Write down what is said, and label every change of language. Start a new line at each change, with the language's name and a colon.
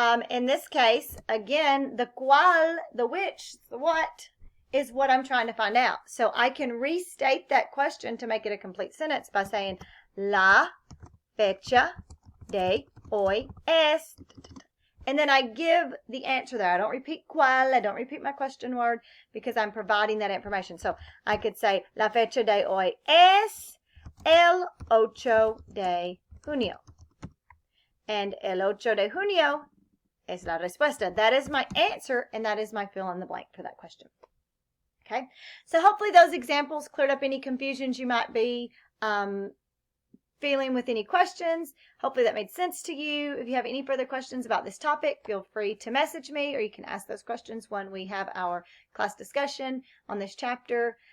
English: In this case, again, the cuál, the which, the what, is what I'm trying to find out. So I can restate that question to make it a complete sentence by saying,
Spanish: la fecha de hoy es.
English: And then I give the answer there. I don't repeat cuál. I don't repeat my question word because I'm providing that information. So I could say,
Spanish: la fecha de hoy es el 8 de junio. And el 8 de junio es la respuesta.
English: That is my answer, and that is my fill in the blank for that question. Okay? So hopefully those examples cleared up any confusions you might be feeling with any questions. Hopefully that made sense to you. If you have any further questions about this topic, feel free to message me, or you can ask those questions when we have our class discussion on this chapter.